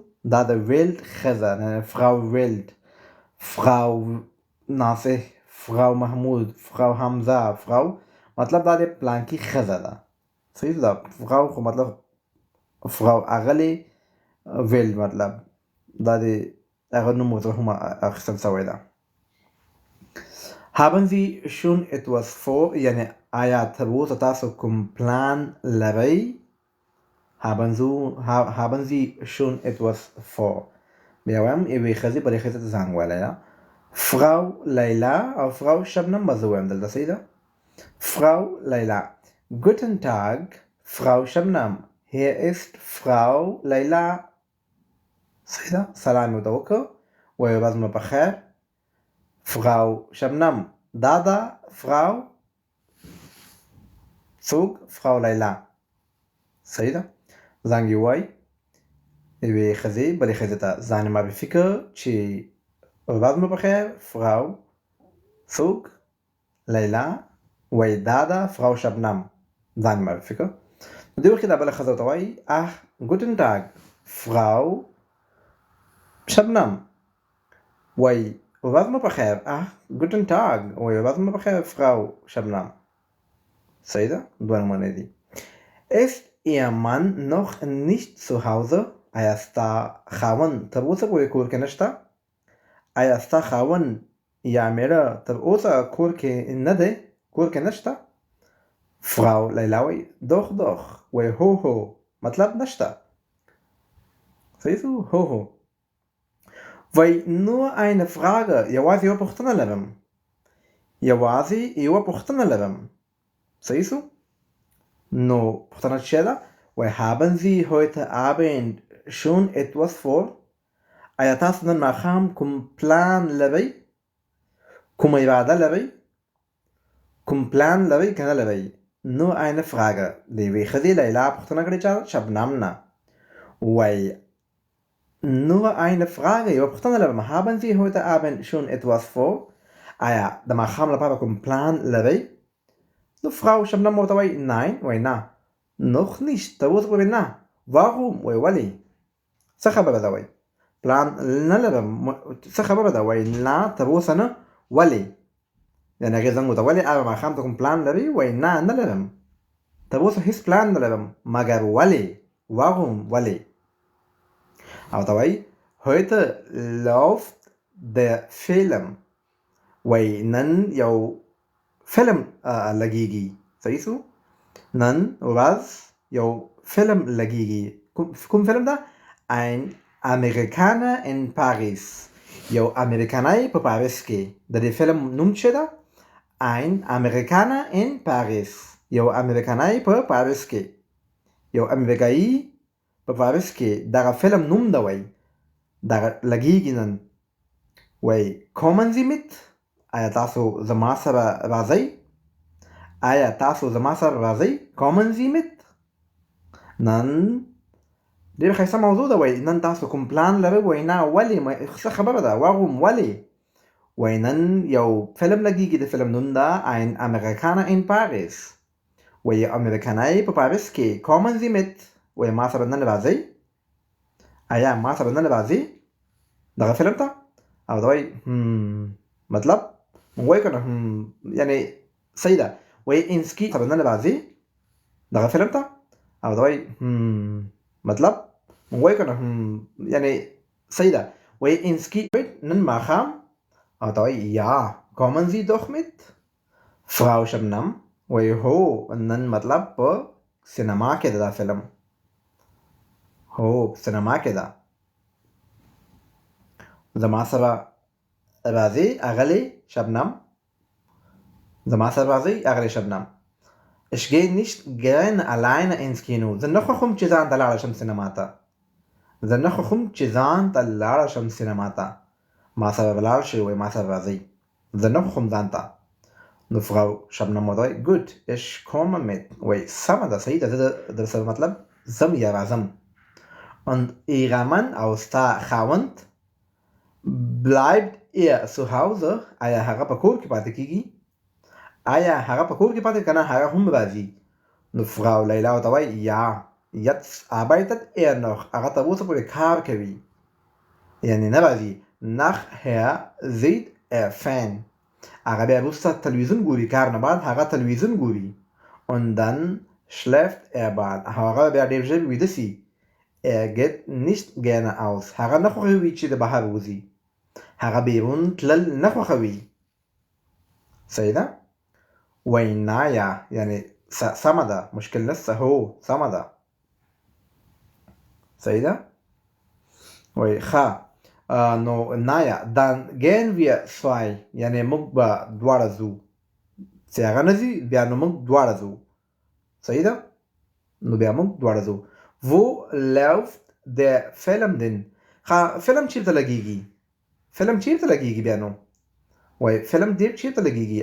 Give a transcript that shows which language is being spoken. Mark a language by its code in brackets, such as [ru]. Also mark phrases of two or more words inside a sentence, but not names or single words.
[ps] دا د ویلډ ښځه، فراو ویلډ، فراو ناصح، فراو محمود، فراو حمزه، فراو مطلب دا د پلانکي ښځه ده. صحیح ده؟ فراو خو مطلب فراو اغلې، ویلډ مطلب دا د هغه نوم ورته هم اخیستل شوی ده. [de] haben Sie schon etwas vor؟ [ps] یعنی آیا تر اوسه تاسو کوم پلان لرئ؟ [de] haben Sie schon etwas vor؟ [ps] بیا وایم یوې ښځې بلې ښځې ته زنګ ویلی ده. Frau لیلا او Frau شبنم به زه ووایم دلته. صحیح ده؟ [de] Frau لیلا Guten Tag Frau شبنم، hier ist Frau لیلا. [ps] صحیح ده؟ سلام یې ورته وکړه، وایي ورځ مو بخیر. Frau شبنم دا ده Frau څوک؟ Frau لیلا. صحیح ده؟ زنګ یې ووایي یوې ښځې بلې ښځې ته، ځان یې معرفي کړه چې ورځ مو بخیر. Frau څوک؟ لیلا. وایي دا ده Frau شبنم، ځان یې معرفي کړه. په دې وخت کې دا بله ښځه ورته وایي [de] ach guten Tag [ps] Frau شبنم. وایي ورځ مو بخیر. [de] ach guten Tag [ps] وایي ورځ مو بخیر Frau شبنم. صحیح ده؟ دوه نمونې دي. [de] Ist Ihr Mann noch nicht zu Hause؟ [ps] آیا ستا خاوند تر اوسه پورې کور کې نشته؟ آیا ستا خاوند یا میړه تر اوسه کور کې نه دی، کور کې نشته؟ Frau لیلا وایي [de] doch doch [ps] وایي هو هو، مطلب نشته. صحیح شو؟ هو هو. وایي [de] nur eine Frage، [ps] یوازې یوه پوښتنه لرم. صحیح شو؟ No, پختنه چیه ده؟ [de] haben Sie heute Abend schon etwas vor? [ps] آیا تاسو نن ماښام کوم پلان لرئ؟ کوم اراده لرئ؟ کوم پلان لرئ که نه لرئ؟ [de] Nur eine Frage. [ps] د یوې ښځې لیلا پوښتنه کړې چا شبنم نه. وایي [de] nur eine Frage. [ps] یوه پوښتنه لرم. [de] haben Sie heute Abend schon etwas vor? [ps] آیا د ماښام لپاره کوم پلان لرئ؟ نو Frau شبنم ورته وایي nein. وایي نه. [de] noch nicht. [ps] تر اوسه پورې نه. warum؟ وایي ولې؟ څه خبره ده؟ وایي پلان نه لرم. څه خبره ده؟ وایي نه تر اوسه نه. ولې؟ یعنې هغې زنګ ورته ولې آیا ماښام ته کوم پلان لري؟ وایي نه نه لرم. تر اوسه هېڅ پلان نه لرم. مګر ولې؟ warum؟ ولې؟ او ته وایي [de] heute läuft der Film. [ps] وایي نن یو فلم لګیږي. صحیح شو؟ نن ورځ یو فلم لګیږي. کوم فلم ده؟ [de] ein Amerikaner in Paris. [ps] یو امریکانی په پاریس کې. د دې فلم نوم څه ده؟ [de] ein Amerikaner in Paris. [ps] یو امریکانی په پاریس کې. یو امریکایی په پاریس کې دغه فلم نوم ده. وایي دغه لګیږي نن. وایي [de] kommen Sie mit. [ps] آیا تاسو زما سره راځئ؟ آیا تاسو زما سره راځئ؟ [de] kommen Sie mit. [ps] نن ډېر ښایسته موضوع ده. وایي نن تاسو کوم پلان لرئ؟ وایي نه. ولې؟ څه خبره ده؟ warum؟ ولې؟ وایي نن یو فلم لګیږي. د فلم نوم ده [de] ein Amerikaner in Paris. [ps] وایي امریکانی په پاریس کې. [de] kommen Sie mit. [ps] وایي ما سره نن راځئ؟ آیا ما سره نن راځئ دغه فلم ته؟ او وایي مطلب موږ وایو که نه یعنې صحیح ده. وایي انسکي سره نن راځئ دغه فلم ته؟ او وایي مطلب موږ وایو که نه یعنې صحیح ده. وایي انسکي نن ماښام. او ته وایي [de] ja kommen Sie doch mit. [ps] Frau شبنم وایي هو نن مطلب په سینما کې ده دا فلم. هو سینما کې ده. زما سره راځئ اغلې شبنم. زما سره راځئ اغلې شبنم. [de] Ich gehe nicht gerne alleine ins Kino. [ps] زه نه خوښوم چې ځان ته لاړه شم سینما ته. زه نه خوښوم چې ځان ته لاړه شم سینما ته. ما سره ولاړ شئ. وایي ما سره راځئ. زه نه خوښوم ځان ته. نو Frau شبنم ورته وایي [de] gut ich komme mit. [ps] وایي سمه ده صحیح ده. زه در سره مطلب ځم یا راځم. [de] Und ihrer Mann [ps] او ستا خاوند [de] bleibt er zu Hause. [ps] آیا هغه په کور کې پاتې کیږي؟ آیا هغه په کور کې پاتې که نه هغه هم راځي؟ نو Frau لیلا ورته وایي [de] ja jetzt arbeitet er noch. [ps] هغه تر اوسه پورې کار کوي. یعنې نه راځي. [de] nachher sieht er fern. [ps] هغه بیا وروسته تلویزیون ګوري. کار نه بعد هغه تلویزیون ګوري. [de] und dann schläft er bald. [ps] هغه بیا ډېر ژر ویده سي. [de] er geht nicht gerne aus. [ps] هغه نه خوښوي چې د بهر وځي. هغه بیرون تلل نه خوښوي. صحیح ده؟ وایي نه یعنې سمه ده. مشکل نشته. هو سمه ده. صحیح ده؟ وایي ښه نو نه [de] dann gehen wir zwei. [ps] یعنې موږ به دواړه ځو. چې هغه نه ځي بیا نو موږ دواړه ځو. صحیح ده؟ نو بیا موږ دواړه ځو. [de] wo läuft der Film denn? [ps] فلم چیرته لګیږي؟ فلم چیرته لګیږي بیا نو؟ وایي فلم ډېر چیرته لګیږي؟